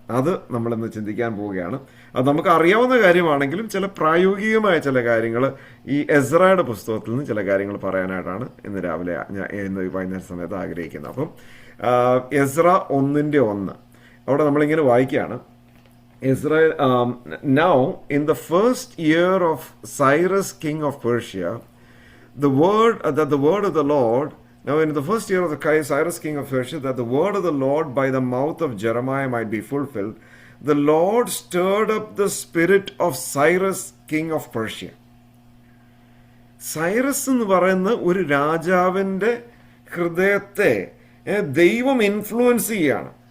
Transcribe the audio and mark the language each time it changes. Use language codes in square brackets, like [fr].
[ml] അത് നമ്മളിന്ന് ചിന്തിക്കാൻ പോവുകയാണ്. അത് നമുക്ക് അറിയാവുന്ന കാര്യമാണെങ്കിലും ചില പ്രായോഗികമായ ചില കാര്യങ്ങൾ ഈ എസ്രായുടെ പുസ്തകത്തിൽ നിന്ന് ചില കാര്യങ്ങൾ പറയാനായിട്ടാണ് ഇന്ന് വൈകുന്നേര സമയത്ത് ആഗ്രഹിക്കുന്നത്. അപ്പം എസ്ര 1:1 അവിടെ നമ്മളിങ്ങനെ വായിക്കുകയാണ്. [en] Israel, now in the first year of Cyrus king of Persia, the word of the Lord, now in the first year of the Cyrus king of Persia, that the word of the Lord by the mouth of Jeremiah might be fulfilled, the Lord stirred up the spirit of Cyrus king of Persia. [ml] Cyrus എന്ന് പറയുന്ന ഒരു രാജാവിൻ്റെ ഹൃദയത്തെ ദൈവം influence ചെയ്യുകയാണ്.